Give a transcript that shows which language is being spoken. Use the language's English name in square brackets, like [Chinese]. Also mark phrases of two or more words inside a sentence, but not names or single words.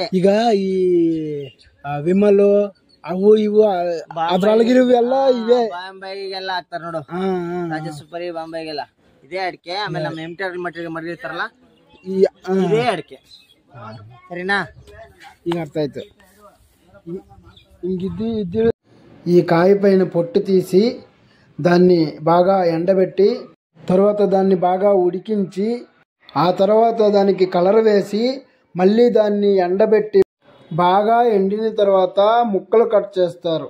[Kannada] ಈಗ ಈ ವಿಮಲ್ ಅವು ಇವು ಅದ್ರೊಳಗಿರುವೆಲ್ಲ ಇವೆ. ಬಾಂಬೈಗೆಲ್ಲ ಹಾಕ್ತಾರ ನೋಡು, ರಾಜಸುಪರಿ ಬಾಂಬೈಗೆಲ್ಲ ಇದೇ ಅಡಿಕೆ. ಆಮೇಲೆ ನಮ್ಮ ಎಂಟಿ ಮಟ್ಟಿಗೆ ಮರಿರ್ತಾರಲ್ಲ, ಇದೇ ಅಡಿಕೆ. ಸರಿನಾ? ಈಗ ಅರ್ಥ ಆಯ್ತು. [Telugu] ఈ కాయ పైన పొట్టు తీసి దాన్ని బాగా ఎండబెట్టి తర్వాత దాన్ని బాగా ఉడికించి ఆ తర్వాత దానికి కలర్ వేసి మళ్ళీ దాన్ని ఎండబెట్టి బాగా ఎండిన తర్వాత ముక్కలు కట్ చేస్తారు.